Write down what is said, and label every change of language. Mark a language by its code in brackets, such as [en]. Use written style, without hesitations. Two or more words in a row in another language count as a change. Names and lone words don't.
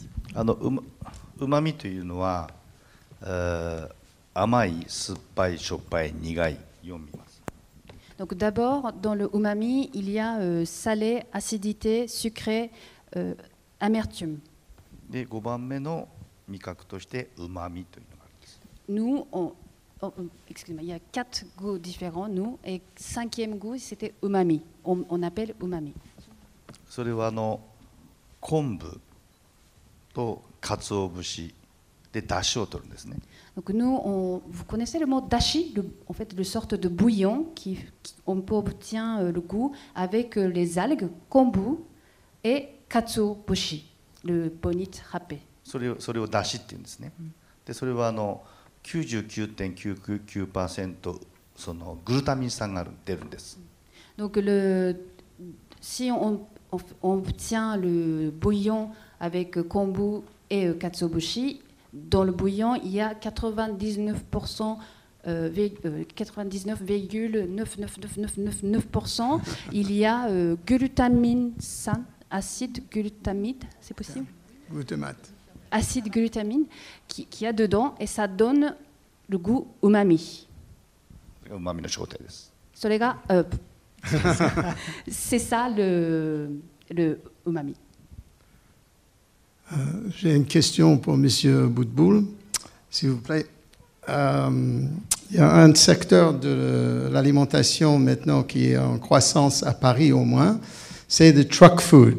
[ja] うまみというのは、甘い、酸っぱい、しょっぱい、苦い4味ます。 [fr] Donc d'abord, dans le umami, il y a salé, acidité, sucré, amertume. [ja] で、5番目の味覚としてうまみというのがあるんです。 [fr] Nous, excusez-moi, il y a 4 goûts différents, nous, et 5e goût, c'était umami. On appelle umami. [ja] それは昆布と鰹節で出汁を取るんですね。 [fr] Donc nous, vous connaissez le mot dashi, en fait, une sorte de bouillon on peut obtenir le goût avec les algues, kombu et katsuobushi, le bonite râpé. [ja] それを出汁っていうんですね。で、それは99.99% そのグルタミン酸が出るんです。 [fr] Donc si on obtient le bouillon avec kombu et katsuobushi, dans le bouillon, il y a 99%, 99,99999%, il y a glutamine, acide glutamide, c'est possible? Glutamate. Acide glutamine qui a dedans et ça donne le goût umami. [ja] うまみの正体です。それが [fr] c'est ça le umami. J'ai une question pour M. Boutboul, s'il vous plaît. Il y a un secteur de l'alimentation maintenant qui est en croissance à Paris au moins, c'est le truck food.